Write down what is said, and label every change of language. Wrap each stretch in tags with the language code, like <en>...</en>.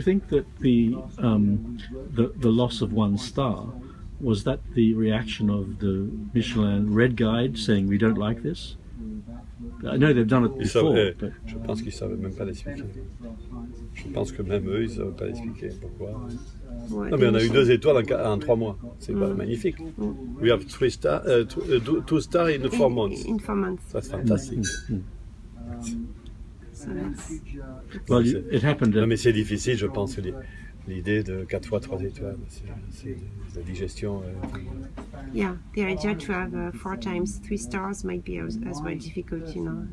<en>think that the loss of 1 star was that the reaction of the Michelin Red Guide saying we don't like this? I know they've done it</en> <fr>Ils savent-</fr> <en>before, but</en> <fr>je pense qu'ils ne savaient même pas l'expliquer. Je pense que même eux, ils ne savaient pas l'expliquer. Pourquoi? Ouais, Non, mais on a eu des- 2 étoiles en 3 mois. C'est pas magnifique.</fr> <en>We have 2 stars in 4 months. In 4 months. That's fantastic. So that's, well, it happened.</en> <fr>Non, mais c'est difficile, je pense, l'idée de 4 fois 3 étoiles. C'est la digestion.</fr> <en>yeah, the idea to have 4 times 3 stars might be as well difficult, you know.</en>